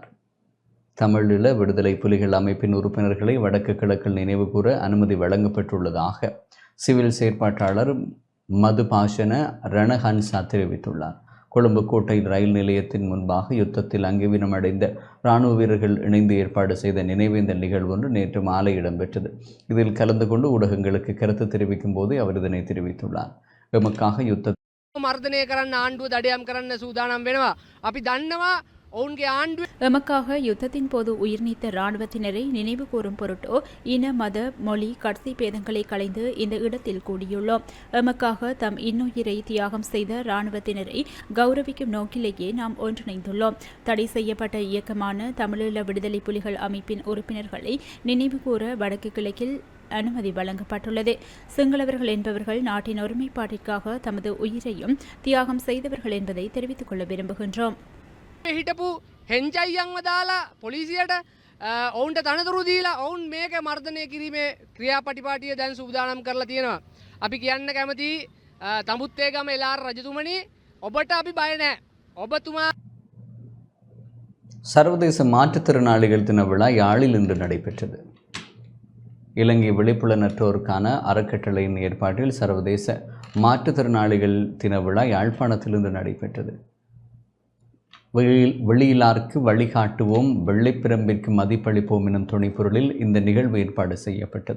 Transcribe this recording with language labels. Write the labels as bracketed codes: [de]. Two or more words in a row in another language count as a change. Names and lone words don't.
[ta] தமிழீழ விடுதலை புலிகள் அமைப்பின் உறுப்பினர்களை வடக்கு கிழக்கில் நினைவுகூர அனுமதி வழங்கப்பட்டுள்ளதாக சிவில் செயற்பாட்டாளர் மதுபாஷன ரணஹன்சா தெரிவித்துள்ளார். கொழும்பு கோட்டை ரயில் நிலையத்தின் முன்பாக யுத்தத்தில் அங்கவீனமடைந்த இராணுவ வீரர்கள் இணைந்து ஏற்பாடு செய்த நினைவேந்தல் நிகழ்வு ஒன்று நேற்று மாலை இடம்பெற்றது. இதில் கலந்து கொண்டு ஊடகங்களுக்கு கருத்து தெரிவிக்கும் போது அவர் இதனை தெரிவித்துள்ளார். எமக்காக யுத்த [si] මර්ධනය කරන්න ආණ්ඩුව දඩයම් කරන්න සූදානම් වෙනවා. අපි දන්නවා ඔවුන්ගේ ආණ්ඩුව [ta] எமக்காக யுத்தத்தின் போது உயிர் நீத்த இராணுவத்தினரை நினைவு கூறும் பொருட்டோ இன, மத, மொழி, கட்சி பேதங்களை களைந்து இந்த இடத்தில் கூடியுள்ளோம். எமக்காக தம் இன்னுயிரை தியாகம் செய்த இராணுவத்தினரை கௌரவிக்கும் நோக்கிலேயே நாம் ஒன்றிணைந்துள்ளோம். தடை செய்யப்பட்ட இயக்கமான தமிழீழ விடுதலை புலிகள் அமைப்பின் உறுப்பினர்களை நினைவு கூற வடக்கு கிழக்கில் அனுமதி வழங்கப்பட்டுள்ளது. சிங்களவர்கள் என்பவர்கள் நாட்டின் ஒருமைப்பாட்டிற்காக தமது உயிரையும் தியாகம் செய்தவர்கள் என்பதை தெரிவித்துக் கொள்ள விரும்புகின்றோம். [si] හිටපු හෙන්ජයියන්ව දාලා පොලිසියට ඔවුන්ට තනතුරු දීලා ඔවුන් මේක මර්ධනය කිරීමේ ක්‍රියාපටිපාටිය දැන් සූදානම් කරලා තියෙනවා. අපි කියන්න කැමති තමුත්තේගම එලාර රජතුමනි ඔබට අපි බය නැහැ. ඔබතුමා [ta] சர்வதேச மாற்றுத்திறனாளிகள் தின விழா யாழில் இன்று நடைபெற்றது. இலங்கை விழிப்புலனற்றோருக்கான அறக்கட்டளையின் ஏற்பாட்டில் சர்வதேச மாற்றுத்திறனாளிகள் தின விழா யாழ்ப்பாணத்தில் இன்று நடைபெற்றது. வெளியிலார்க்கு வழிகாட்டுவோம், வெள்ளைப்பிரம்பிற்கு மதிப்பளிப்போம் எனும் துணைப்பொருளில் இந்த நிகழ்வு ஏற்பாடு செய்யப்பட்டது.